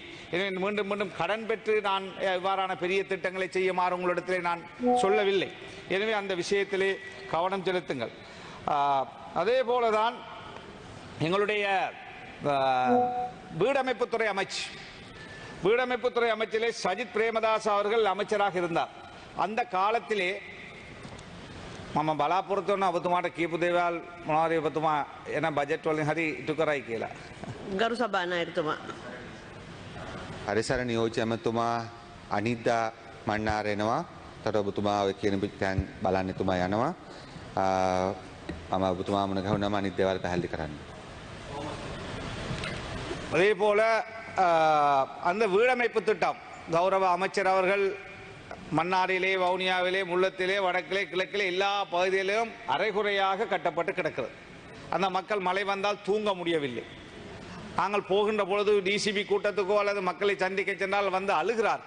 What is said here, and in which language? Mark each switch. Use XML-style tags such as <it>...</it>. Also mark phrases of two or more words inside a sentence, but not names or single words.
<ta>எனவே மீண்டும் மீண்டும் கடன் பெற்று நான் இவ்வாறான பெரிய திட்டங்களை செய்யுமாறு உங்களிடத்திலே நான் சொல்லவில்லை. எனவே அந்த விஷயத்திலே கவனம் செலுத்துங்கள். அதே போலதான் எங்களுடைய வீடமைப்புத்துறை அமைச்சிலே சஜித் பிரேமதாஸ் அவர்கள் அமைச்சராக இருந்தார். அந்த காலத்திலே</ta> <si>මම බලාපොරොත්තු වෙන ඔබතුමාට කියපු දේවල් මොනවද ඔබතුමා එන බජට් වලින් හරි ඉටු කරයි කියලා. ගරු සභානායකතුමා. හරිසර නියෝජ්‍ය ඇමතුමා අනිද්දා මන්නාර එනවා. තර ඔබතුමා ඔය කියන පිටයන් බලන්න එතුමා යනවා. මම ඔබතුමා මුණ ගැහුණාම අනිත් දේවල් පැහැදිලි කරන්න.</si> <ta>அதே போல அந்த வீடமைப்பு திட்டம் கௌரவ அமைச்சர் அவர்கள் மன்னாரிலே வவுனியாவிலே முள்ளத்திலே வடக்கிலே கிழக்கிலே எல்லா பகுதிகளிலும் அரைகுறையாக கட்டப்பட்டு கிடக்கிறது. அந்த மக்கள் மழை வந்தால் தூங்க முடியவில்லை. நாங்கள் போகின்ற பொழுது டிசிபி கூட்டத்துக்கோ அல்லது மக்களை சந்திக்க சென்றால் வந்து அழுகிறார்கள்.</ta>